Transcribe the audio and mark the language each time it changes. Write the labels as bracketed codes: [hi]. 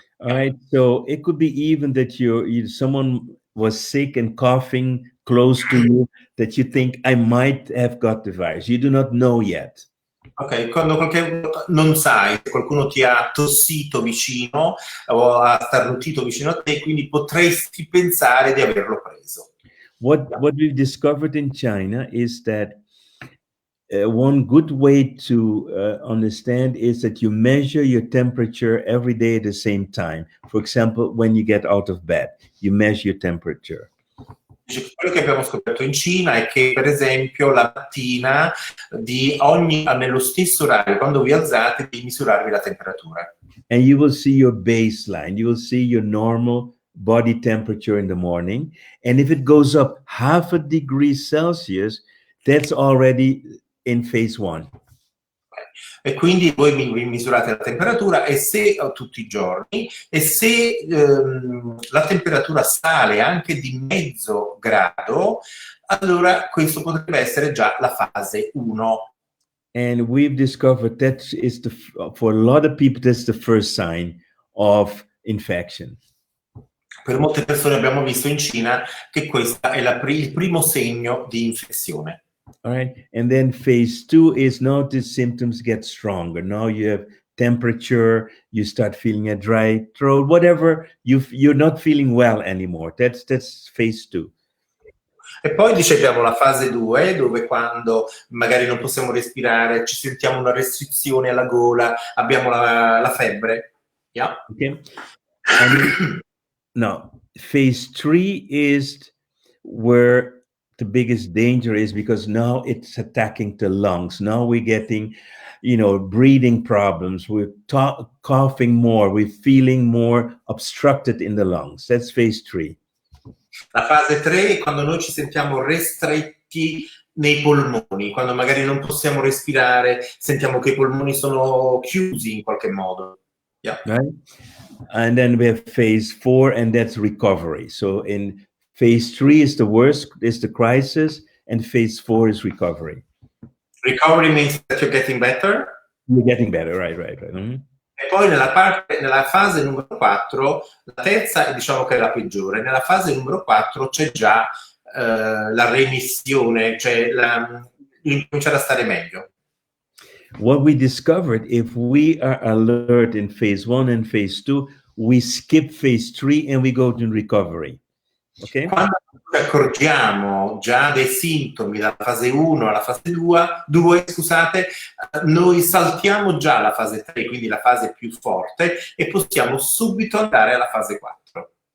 [en] All right, so it could be even that someone was sick and coughing close to you, that you think I might have got the virus. You do not know yet. [it] Ok, quando non sai se qualcuno ti ha tossito vicino o ha starnutito vicino a te, quindi potresti pensare di averlo preso. [en] What we've discovered in China is that one good way to understand is that you measure your temperature every day at the same time. For example, when you get out of bed, you measure your temperature. [it] Quello che abbiamo scoperto in Cina è che, per esempio, la mattina nello stesso orario, quando vi alzate, di misurarvi la temperatura. [en] And you will see your baseline. You will see your normal body temperature in the morning. And if it goes up 0.5 degree Celsius, that's already in phase 1. [it] E quindi voi vi misurate la temperatura tutti i giorni e se la temperatura sale anche di mezzo grado, allora questo potrebbe essere già la fase 1. [en] And we've discovered that is for a lot of people, that's the first sign of infection. [it] Per molte persone abbiamo visto in Cina che questo è il primo segno di infezione. [en] All right, and then phase 2 is now the symptoms get stronger. Now you have temperature, you start feeling a dry throat, whatever, you're not feeling well anymore. That's phase 2. [it] E poi dice abbiamo la fase 2, dove quando magari non possiamo respirare, ci sentiamo una restrizione alla gola, abbiamo la febbre. [en] Yeah. Okay. Now, phase 3 is where the biggest danger is, because now it's attacking the lungs. Now we're getting, breathing problems. We're coughing more. We're feeling more obstructed in the lungs. That's phase 3. [it] La fase 3 è quando noi ci sentiamo restretti nei polmoni, quando magari non possiamo respirare, sentiamo che i polmoni sono chiusi in qualche modo. [en] Yeah. Right? And then we have phase 4, and that's recovery. So in phase 3 is the worst, is the crisis, and phase 4 is recovery. Recovery means that you're getting better? You're getting better, right. Mm-hmm. [it] E poi nella fase numero 4, la terza diciamo che è la peggiore, nella fase numero 4 c'è già la remissione, cioè cominciare a stare meglio. [en] What we discovered, if we are alert in phase 1 and phase 2, we skip phase 3 and we go to recovery. Okay? [it] Quando ci accorgiamo già dei sintomi dalla fase 1 alla fase 2, scusate, noi saltiamo già la fase 3, quindi la fase più forte, e possiamo subito andare alla fase 4.